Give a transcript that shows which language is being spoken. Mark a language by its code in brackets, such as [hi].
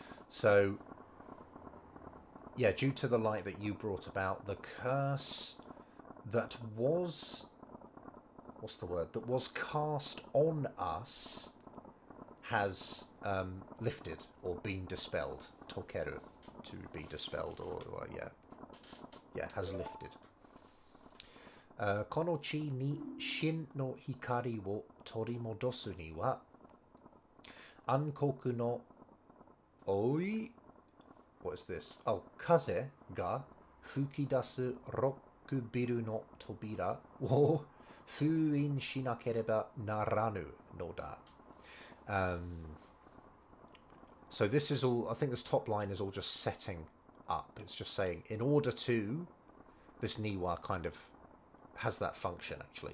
[en] So, yeah, due to the light that you brought about, the curse that was what's the word, that was cast on us has lifted or been dispelled. Tokeru, to be dispelled, or yeah, has lifted. [ja] この地に真の光を取り戻すには、暗黒のおい [en] What is this? [ja] Oh, 風が吹き出すロックビルの扉を封印しなければならぬのだ。 [en] So this is all, I think this top line is all just setting up. It's just saying, in order to, this niwa kind of has that function actually.